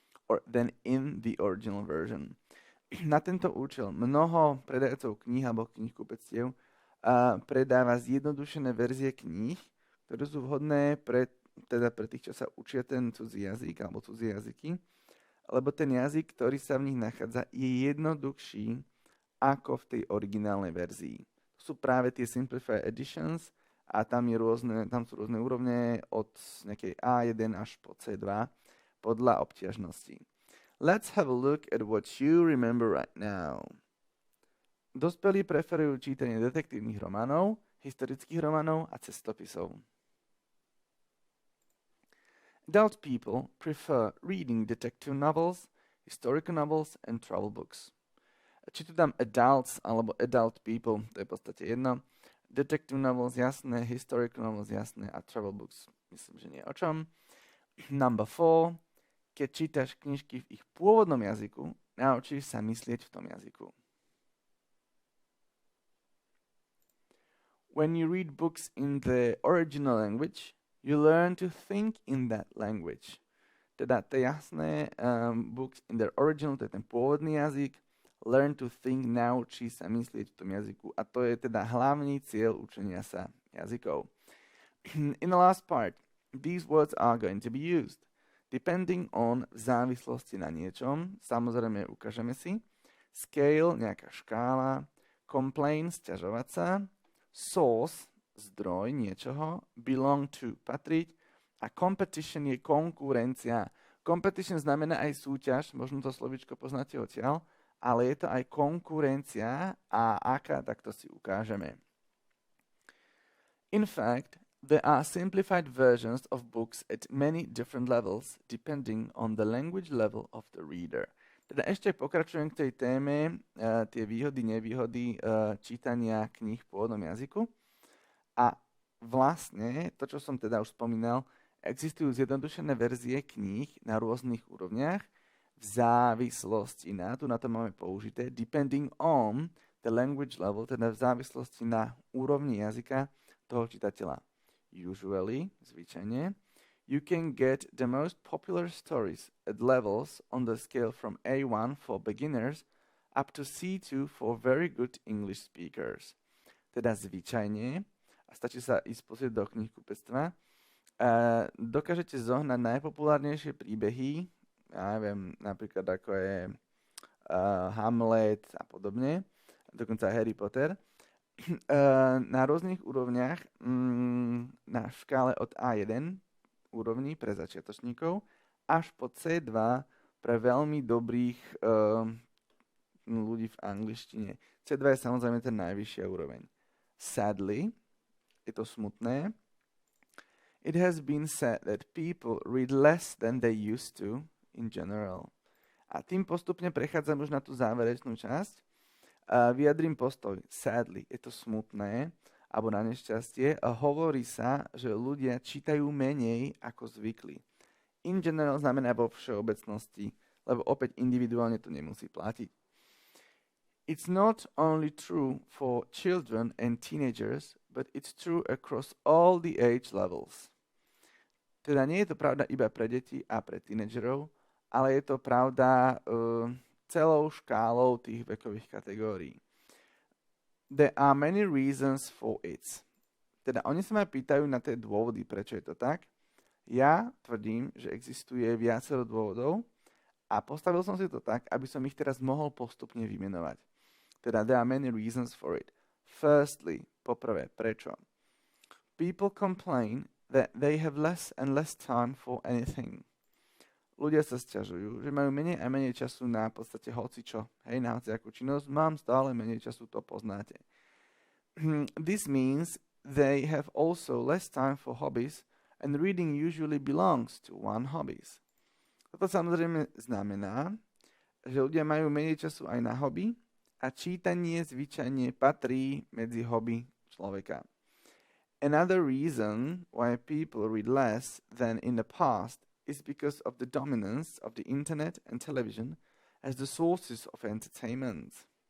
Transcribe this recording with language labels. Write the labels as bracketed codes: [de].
[en] Or than in the original version. [sk] Na tento účel mnoho predajcov kníh alebo knihkupectiev predáva zjednodušené verzie kníh, ktoré sú vhodné pre tých, čo sa učia ten cudzí jazyk alebo cudzie jazyky, lebo ten jazyk, ktorý sa v nich nachádza, je jednoduchší ako v tej originálnej verzii. Sú práve tie Simplified Editions a tam sú rôzne úrovne od nejakej A1 až po C2 podľa obťažnosti. [en] Let's have a look at what you remember right now. [sk] Dospelí preferujú čítanie detektívnych románov, historických románov a cestopisov. [en] Adult people prefer reading detective novels, historical novels and travel books. [sk] Či tu dám adults alebo adult people, to je v podstate jedno. Detective novels jasné, historical novels jasné a travel books myslím, že nie o čom. [en] Number 4. [sk] Keď čítaš knižky v ich pôvodnom jazyku, naučíš sa myslieť v tom jazyku. [en] When you read books in the original language, you learn to think in that language. [sk] Teda to je jasné, [en] books in the original, [sk] to je ten pôvodný jazyk, [en] learn to think, [sk] naučí sa myslieť v tom jazyku. A to je teda hlavný cieľ učenia sa jazykov. [en] In the last part, these words are going to be used. [sk] Depending on, v závislosti na niečom, samozrejme ukážeme si, scale, nejaká škála, complain, sťažovať sa, source, zdroj niečoho, belong to, patriť a competition je konkurencia. Competition znamená aj súťaž, možno to slovíčko poznáte odtiaľ, ale je to aj konkurencia a aká, tak to si ukážeme. [en] In fact, there are simplified versions of books at many different levels, depending on the language level of the reader. [sk] Teda ešte pokračujem k tej téme, tie výhody, nevýhody čítania kníh v pôvodnom jazyku. A vlastne, to, čo som teda už spomínal, existujú zjednodušené verzie kníh na rôznych úrovniach, v závislosti na, tu na to máme použité, [en] depending on the language level, [sk] teda v závislosti na úrovni jazyka toho čitateľa. [en] Usually, zvyčajne, you can get the most popular stories at levels on the scale from A1 for beginners up to C2 for very good English speakers. [sk] Teda zvyčajne, a stačí sa ísť pozrieť do knihkupectva, dokážete zohnať najpopulárnejšie príbehy, ja neviem, napríklad ako je Hamlet a podobne, dokonca Harry Potter, na rôznych úrovniach na škále od A1 úrovní pre začiatočníkov až po C2 pre veľmi dobrých ľudí v angličtine. C2 je samozrejme ten najvyššia úroveň. [en] Sadly, [sk] je to smutné, [en] it has been said that people read less than they used to in general. [sk] A tým postupne prechádzam už na tú záverečnú časť. Vyjadrím postoj. Sadly, je to smutné, alebo na nešťastie. Hovorí sa, že ľudia čítajú menej ako zvykli. In general znamená vo všeobecnosti, lebo opäť individuálne to nemusí platiť. [en] It's not only true for children and teenagers, but it's true across all the age levels. [sk] Teda nie je to pravda iba pre deti a pre tínedžerov, ale je to pravda celou škálou tých vekových kategórií. [en] There are many reasons for it. [sk] Teda oni sa ma pýtajú na tie dôvody, prečo je to tak. Ja tvrdím, že existuje viacero dôvodov a postavil som si to tak, aby som ich teraz mohol postupne vymenovať. [en] Teda there are many reasons for it. Firstly, [sk] poprvé, prečo? [en] People complain that they have less and less time for anything. [sk] ľudia sa sťažujú, že majú menej a menej času na v podstate hocičo. Hej, na hociakú činnosť, mám stále menej času, to poznáte. [en] This means they have also less time for hobbies and reading usually belongs to one hobbies. [sk] Toto samozrejme znamená, že ľudia majú menej času aj na hobby a čítanie zvyčajne patrí medzi hobby človeka. [en] Another reason why people read less than in the past is because of the dominance of the internet and television as the sources of entertainment.